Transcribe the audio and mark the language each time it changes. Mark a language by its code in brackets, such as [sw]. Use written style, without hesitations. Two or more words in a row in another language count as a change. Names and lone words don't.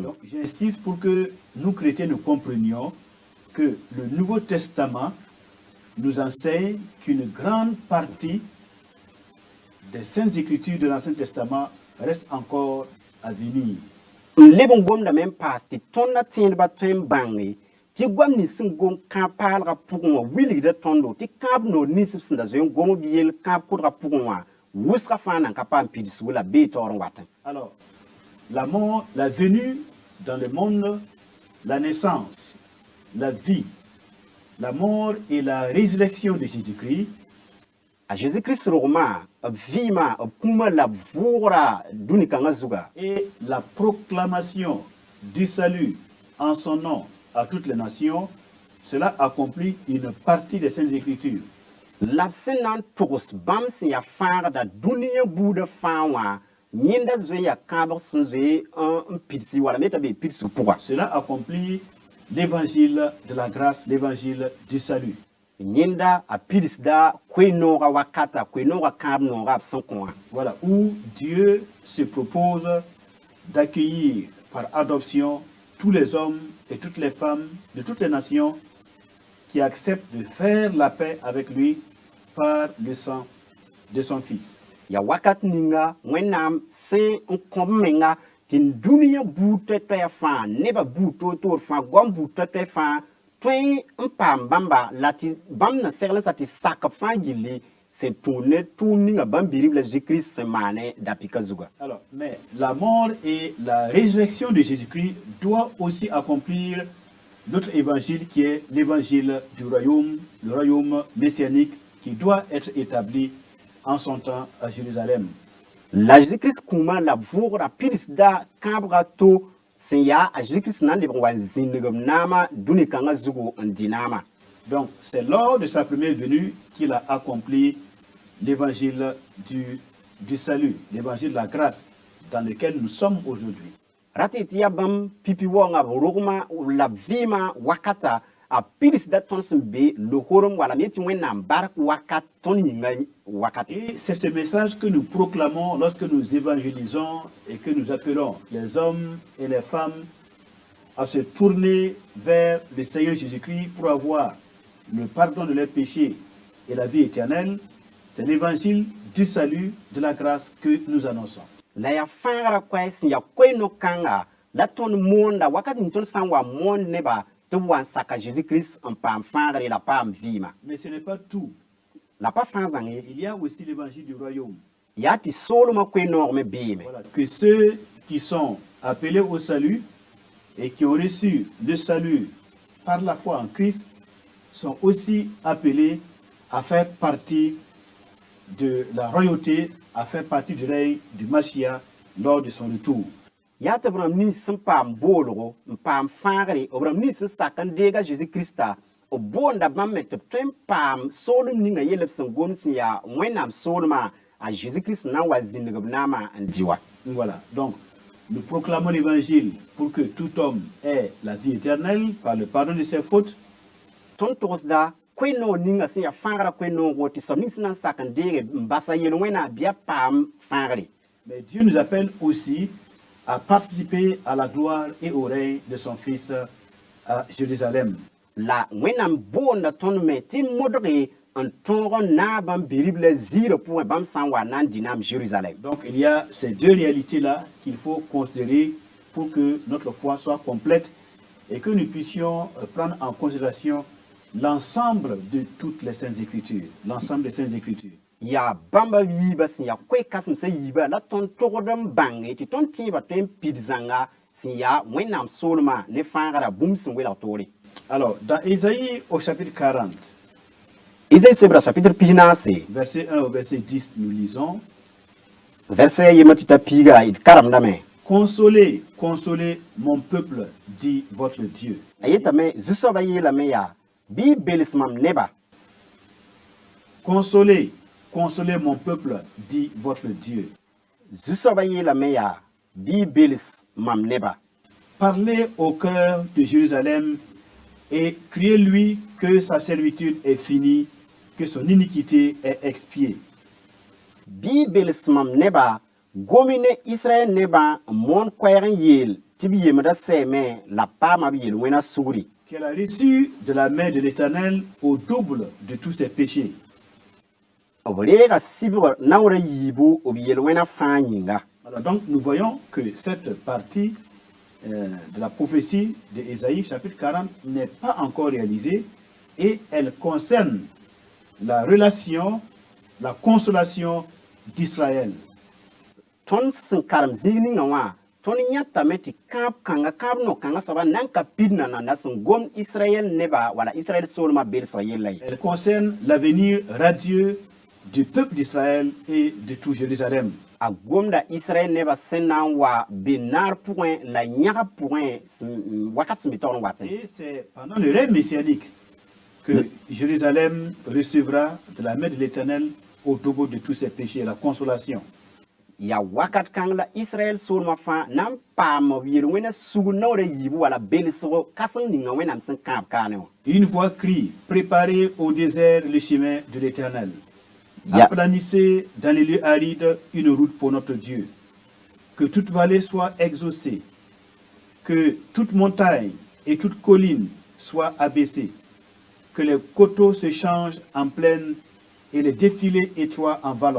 [fr] Donc, j'insiste pour que nous, chrétiens, nous comprenions que le Nouveau Testament nous enseigne qu'une grande partie des Saintes Écritures de l'Ancien Testament reste encore à venir. [mos] N leb n gomdame n paas tɩ tõnda tẽedbã tõe n bãnge tɩ goam nins sẽn gom kãab paalgã pʋgẽ wã wilgda tõndo tɩ kãab noor nins b sẽn da zoe n gom b yel kãab kʋdgã pʋgẽ wã wʋsga fãa nan ka paam pidsg la bee taoor n watẽ. [fr] Alors, la mort, la venue dans le monde, la naissance, la vie, la mort et la résurrection de Jésus-Christ [mos] a Jésus-Christ rogma b vɩɩmã b kũmã la b vʋʋgra dũni-kãngã zuga [fr] et la proclamation du salut en son nom à toutes les nations, cela accomplit une partie des Saintes Écritures. [mos] la b sẽn na n togs bãmb sẽn yaa fãagda dũniyã buudã fãa wã yẽnda zoe yaa kãabg sẽn zoe n pidsi wala me t'a bee pidsg pʋga. [fr] Cela accomplit l'évangile de la grâce, l'évangile du salut. [mos] Yẽnda a pidsda koe-noogã wakata koe-noogã kãab noogã b sẽn kõ wã. [fr] Voilà où Dieu se propose d'accueillir par adoption tous les hommes et toutes les femmes de toutes les nations qui acceptent de faire la paix avec lui par le sang de son Fils. [mos] Ya wakat ninga wẽnnaam sẽn n kõ b menga tɩ n dũniyã buud toɛ-toɛɛ fãa nebã buud toor-toor fãa goam buud toɛ-toɛ fãa tõe n paam bãmba la tɩ bãmb na segl n sa tɩ sak b fãa gilli sẽn tũud ne tʋʋm ninga bãmb bi-rib la Jésus-Christ sẽn maane dapɩka zuga. [fr] Alors, mais la mort et la résurrection de Jésus-Christ doivent aussi accomplir notre évangile qui est l'évangile du royaume, le royaume messianique qui doit être établi en son temps à Jérusalem. [mos] La Jésus-Christ kũmã la b vʋʋgra pidsda kãabga to sẽn yaa a Jésus-Christ na n lebg n wa n zĩndg b naamã dũni-kãngã zugu n dɩ naamã. [fr] Donc, c'est lors de sa première venue qu'il a accompli l'évangile du salut, l'évangile de la grâce dans lequel nous sommes aujourd'hui. [mos] Rat tɩ yaa bãmb pipi waoongã b rogmã la b vɩɩmã wakata a pidsda tõnd sẽn be lohorem wala me tɩ wẽnnaam bark wakat tõnd yĩnga wakat. [fr] Et c'est ce message que nous proclamons lorsque nous évangélisons et que nous appelons les hommes et les femmes à se tourner vers le Seigneur Jésus-Christ pour avoir le pardon de leurs péchés et la vie éternelle, c'est l'évangile du salut, de la grâce que nous annonçons. [mos] La ya fãagrã koɛɛ sẽn yaa koe-no-kãnga la tõnd moonda wakat ning tõnd sã n wa moond neba tɩ b wa n sak a Jésus-Christ n paam fãagre la paam vɩɩma. [fr] Mais ce n'est pas tout. [mos] La pa fãa zãng ye. [fr] Il y a aussi l'évangile du royaume. [mos] Yaa tɩ soolmã koe-noog me beeme. [fr] Voilà. Que ceux qui sont appelés au salut et qui ont reçu le salut par la foi en Christ sont aussi appelés à faire partie de la royauté, à faire partie du règne du Mashiach lors de son retour. [mos] Yaa tɩ b rãmb nins sẽn paam boolgo n paam fãagre b rãmb nins sẽn sak n deega Jésus-Krista b boonda bãmb me tɩ b tõe n paam soolem ninga yell b sẽn gomd sẽn yaa Wẽnnaam soolmã a Jésus-Christ na n wa zĩndg b naamã n dɩ wa. [fr] Voilà, donc nous proclamons l'évangile pour que tout homme ait la vie éternelle par le pardon de ses fautes. [mos] Tõnd togsda koe-noog ninga sẽn yaa fãagrã koe-noogo tɩ soab ning sẽn na n sak n deege n basa yel Wẽnnaam bɩ a paam fãagre. [fr] Mais Dieu nous appelle aussi à participer à la gloire et au règne de son Fils à Jérusalem. [mos] La Wẽnnaam boonda tõnd me tɩ modge n tõog n naag bãmb bi-rib la ziirã pʋgẽ bãmb sã n wa na n dɩ naam Jérusalem. [fr] Donc il y a ces deux réalités-là qu'il faut considérer pour que notre foi soit complète et que nous puissions prendre en considération l'ensemble de toutes les Saintes Écritures, l'ensemble des Saintes Écritures. [mos] Yaa bãmba yiibã sẽn yaa koe-kãsem sã yiibã la tõnd togd n bãnge tɩ tõnd tẽebã tõe n pid zãnga sẽn yaa Wẽnnaam soolmã ne fãagrã bũmb sẽn welg toore. [fr] Alors, dans Ésaïe au chapitre 40, [mos] Isaïe sebra chapitre pinaase [fr] verset 1 au verset 10, nous lisons: [mos] verset yema tɩ t'a piiga d karemdame. [fr] Consolez, consolez mon peuple, dit votre Dieu. [mos] A yetame zu-soabã yeelame yaa bɩ y bels mam neba. [fr] Consolez, consolez mon peuple, dit votre Dieu. [mos] Zu-soabã yeelame yaa bɩ y bels mam neba. [fr] Parlez au cœur de Jérusalem et criez-lui que sa servitude est finie, que son iniquité est expiée. [mos] Bɩ y bels mam neba gomi ne Israɛl nebã n moon koɛɛg n yeel tɩ b yemda sɛɛme la paama b yel wẽna sugri. [fr] Qu'elle a reçu de la main de l'Éternel au double de tous ses péchés. [mos] B reega sɩbg naoorã yiibu b yel wẽna fãa yĩnga. [fr] Alors donc nous voyons que cette partie de la prophétie d'Ésaïe chapitre 40 n'est pas encore réalisée et elle concerne la relation, la consolation d'Israël. [mos] Tõnd sẽn karem zĩig ningã wã tõnd yãtame tɩ kãab no-kãngã soaba na n ka pid nananda sẽn gomd Israɛl neba wala Israɛl soolmã belsg yella ye. [fr] Elle concerne l'avenir radieux du peuple d'Israël et de tout Jérusalem. [mos] A gomda Israɛl neba sẽn na n wa be naar pʋgẽ la yãgb pʋgẽ wakat sẽn be taoor n watẽ. [fr] Et c'est pendant le règne messianique que Jérusalem recevra de la main de l'Éternel au double de tous ses péchés, la consolation. [mos] Ya wakat kãng la Israɛl soolmã fãa na n paam b yel wẽna sug naoorã yiibu wala belsg kãseng ninga Wẽnnaam sẽn kãab kaane wã. [fr] Une voix crie: préparez au désert le chemin de l'Éternel. Yeah. Aplanissez dans les lieux arides une route pour notre Dieu. Que toute vallée soit exaucée, que toute montagne et toute colline soient abaissées, que les coteaux se changent en plaine et les défilés étroits en vallons.